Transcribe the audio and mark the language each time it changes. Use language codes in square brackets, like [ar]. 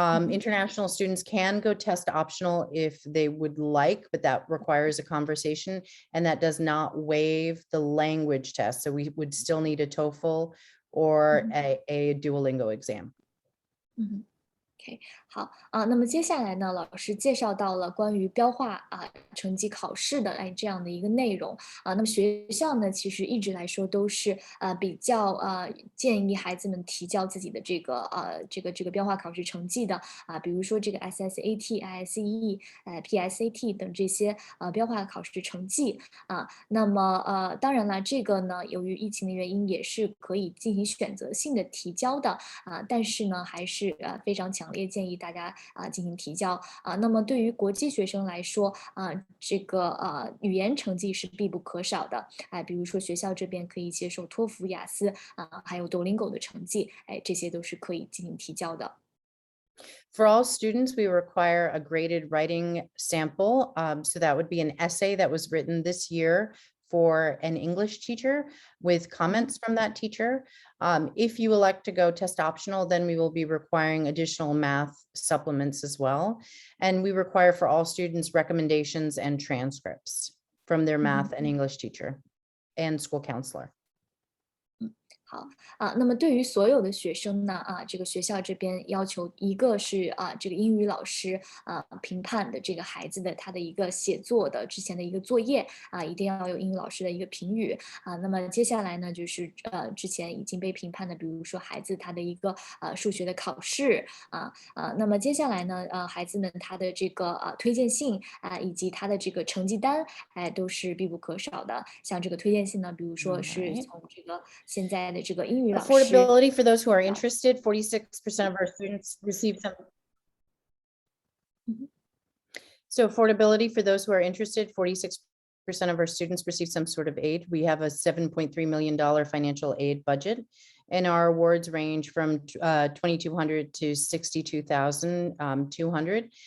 [en] International students can go test optional if they would like, but that requires a conversation and that does not waive the language test. So we would still need a TOEFL or a Duolingo exam. [zh] 好那么接下来呢，老师介绍到了关于标化成绩考试的这样的一个内容那么学校呢，其实一直来说都是比较建议孩子们提交自己的这个标化考试成绩的比如说这个 SSAT、ISE、PSAT 等这些标化考试成绩那么当然了，这个呢，由于疫情的原因，也是可以进行选择性的提交的但是呢，还是非常强烈建议大家进行提交那么对于国际学生来说这个语言成绩是必不可少的比如说学校这边可以接受托福、雅思还有 Duolingo 的成绩这些都是可以进行提交的。 [en] For all students, we require a graded writing sample. So that would be an essay that was written this year for an English teacher with comments from that teacher. If you elect to go test optional, then we will be requiring additional math supplements as well. And we require for all students recommendations and transcripts from their math and English teacher and school counselor. [zh] 好那么对于所有的学生呢这个学校这边要求一个是这个英语老师评判的这个孩子的他的一个写作的之前的一个作业一定要有英语老师的一个评语那么接下来呢就是之前已经被评判的，比如说孩子他的一个数学的考试那么接下来呢孩子们他的这个推荐信以及他的这个成绩单都是必不可少的。像这个推荐信呢，比如说是从这个现在的这个英语老师 [en] Affordability for those who are interested, 46% of our students receive some. So affordability for those who are interested, 46% of our students receive some sort of aid. We have a $7.3 million financial aid budget, and our awards range from $2,200 to $62,200.